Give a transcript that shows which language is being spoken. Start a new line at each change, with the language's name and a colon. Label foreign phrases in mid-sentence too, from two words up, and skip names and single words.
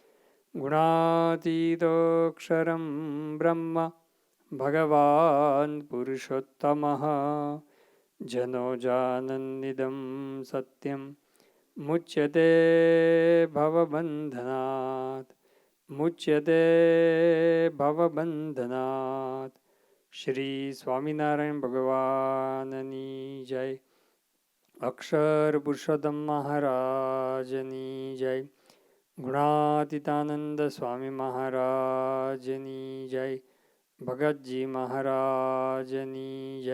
Sanskrit: गुणातीतोऽक्षरं ब्रह्म भगवान् पुरुषोत्तमः जनो जानन्निदं सत्यं मुच्यते भवबन्धनात्
Gujarati: શ્રી સ્વામિનારાયણ ભગવાનની જય. અક્ષર પુરુષોત્તમ મહારાજની જય. ગુણાતીતાનંદ સ્વામી મહારાજની જય. ભગતજી મહારાજની જય.